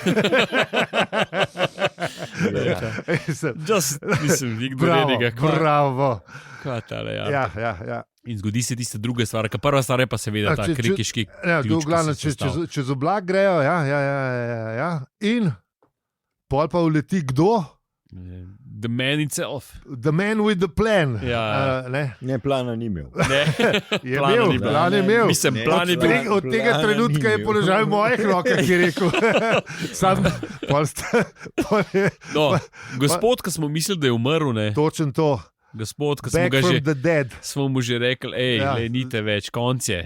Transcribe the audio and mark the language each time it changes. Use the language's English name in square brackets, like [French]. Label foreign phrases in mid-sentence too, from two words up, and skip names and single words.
[Slovenian] Mislim, nikdo ne ga. Bravo. Ja. In zgodi se tista druga stvar, ki prva stvar je pa seveda ta krikiški ključ. Čez oblak grejo, ja. In pol pa uleti kdo? [English] The man itself. The man with the plan. [Slovenian] Ja. Ne, plana ni imel. Je imel. Mislim, plan je bil. Od tega trenutka je položaj v mojih rokah, ki je rekel. Gospod, ki smo mislili, da je umrl, ne. Točen to. Gospod, ki smo mu že rekli, nite več, konc je.